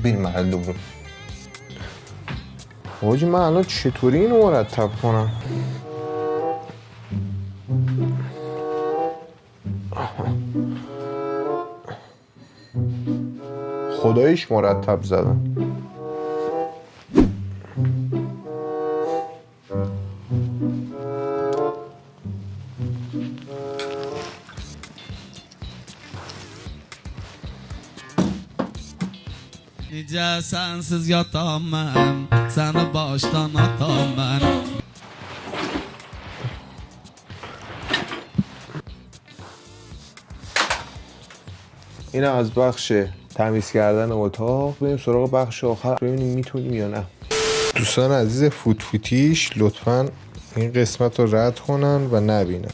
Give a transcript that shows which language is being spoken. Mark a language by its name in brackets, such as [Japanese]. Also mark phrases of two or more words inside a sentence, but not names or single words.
[Persian] بریم مرحله دوم. حاجی من الان چطوری اینو مرتب کنم؟ خداییش مرتب زدم. [Turkish] Nice sensiz yatamam, seni baştan atamam. [Persian] این از بخش تمیز کردن اتاق. بریم سراغ بخش آخر ببینیم میتونیم یا نه. دوستان عزیز فوت فوتیش لطفاً این قسمت رو رد کنن و نبینن.